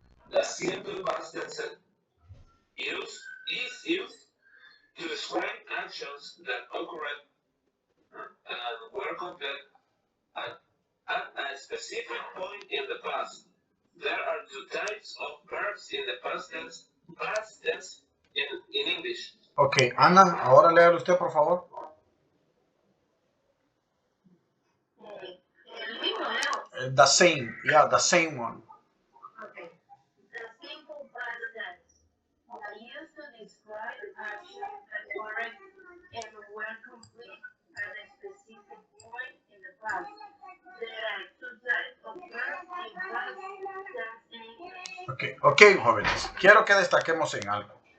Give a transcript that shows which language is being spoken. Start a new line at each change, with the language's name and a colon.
English: The simple past tense is used to describe actions that occurred and were completed at a specific point in the past. There are two types of verbs in the past tense in English.
Spanish: Ok, Ana, ahora léalo usted, por favor. El mismo, Leo.
English: The same, yeah, the same one. Okay. The simple past tense are used to describe actions that occurred and were complete at a specific point in the past. There are two types of verbs in past tense in English.
Spanish: Ok, jóvenes, quiero que destaquemos en algo.